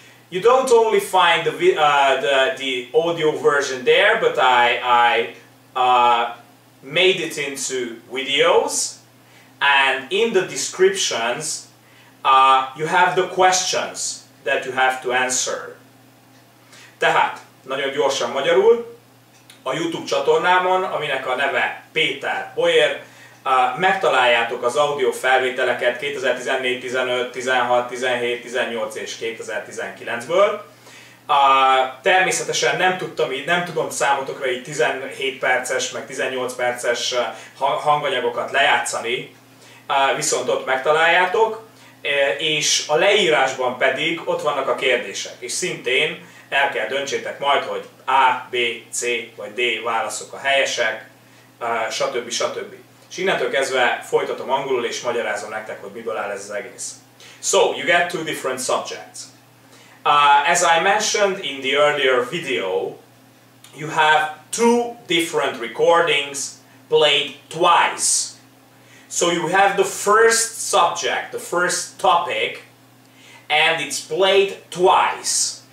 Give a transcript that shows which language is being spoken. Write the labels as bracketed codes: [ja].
[en] You don't only find the audio version there, but I made it into videos, and in the descriptions you have the questions that you have to answer. [hu] Tehát, nagyon gyorsan magyarul, a YouTube csatornámon, aminek a neve Péter Boyer, megtaláljátok az audio felvételeket 2014, 15, 16, 17, 18 és 2019-ből. Természetesen nem tudom számotokra így 17 perces, meg 18 perces hanganyagokat lejátszani, viszont ott megtaláljátok, és a leírásban pedig ott vannak a kérdések, és szintén el kell döntsétek majd, hogy A, B, C vagy D válaszok a helyesek, stb. Stb. És innentől kezdve folytatom angolul és magyarázom nektek, hogy miből áll ez az egész. [en] So, you get two different subjects. As I mentioned in the earlier video, you have two different recordings played twice. So you have the first subject, the first topic, and it's played twice.